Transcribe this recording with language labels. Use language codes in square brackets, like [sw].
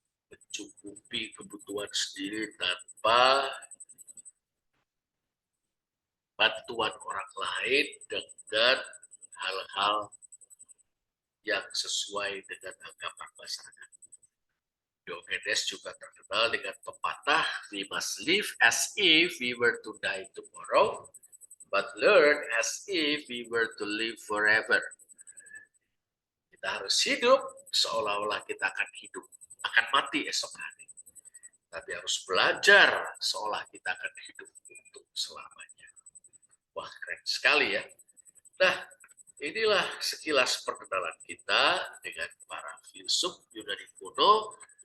[id] Mencukupi kebutuhan sendiri tanpa bantuan orang lain dengan hal-hal yang sesuai dengan anggapan masyarakat. [en] Diogenes [id] juga terkenal dengan pepatah, [en] we must live as if we were to die tomorrow, but learn as if we were to live forever. [id] Kita harus hidup seolah-olah kita akan mati esok hari. Tapi harus belajar seolah kita akan hidup untuk selamanya. Wah, keren sekali ya. Nah, inilah sekilas perkenalan kita dengan para filsuf Yunani kuno